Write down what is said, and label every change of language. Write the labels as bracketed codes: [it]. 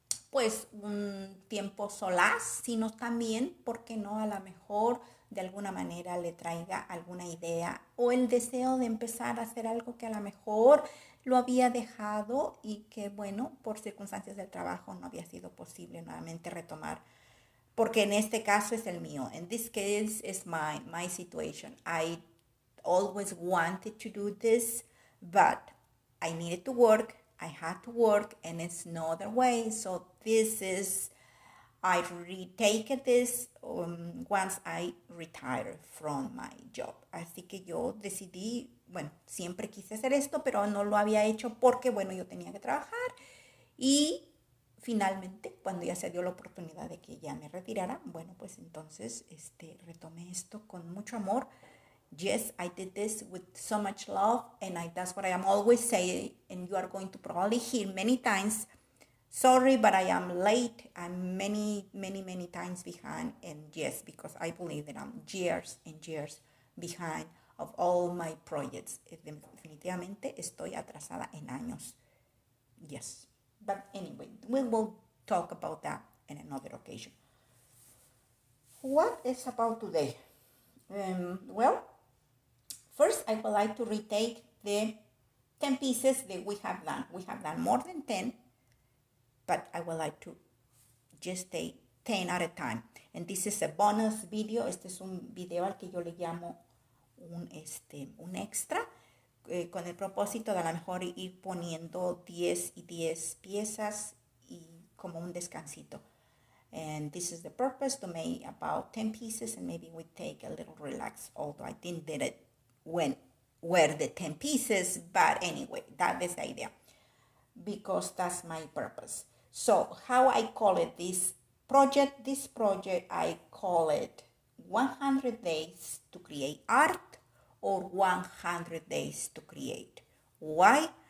[es] pues un tiempo solaz, sino también, ¿por qué no?, a lo mejor de alguna manera le traiga alguna idea o el deseo de empezar a hacer algo que a lo mejor lo había dejado y que, bueno, por circunstancias del trabajo no había sido posible nuevamente retomar. Porque en este caso es el mío. [en] In this case is my situation. I always wanted to do this, but I needed to work. I had to work, and it's no other way. So this is, I retake this once I retire from my job. [es] Así que yo decidí, bueno, siempre quise hacer esto, pero no lo había hecho porque, bueno, yo tenía que trabajar. Y finalmente, cuando ya se dio la oportunidad de que ya me retirara, bueno, pues entonces retomé esto con mucho amor. [en] Yes, I did this with so much love, and that's what I am always saying, and you are going to probably hear many times, sorry, but I am late. I'm many times behind, and yes, because I believe that I'm years and years behind of all my projects. [es] Definitivamente estoy atrasada en años. [en] Yes, but anyway, we will talk about that in another occasion. What is about today? Well, first, I would like to retake the 10 pieces that we have done. We have done more than 10, but I would like to just take 10 at a time. And this is a bonus video. [es] Este es un video al que yo le llamo un extra, con el propósito de a lo mejor ir poniendo 10 y 10 piezas y como un descansito. [en] And this is the purpose, to make about 10 pieces, and maybe we take a little relax, although I didn't did it when were the 10 pieces, but anyway, that is the idea, because that's my purpose. So how I call it this project, I call it 100 days to create art, or 100 days to create. Why?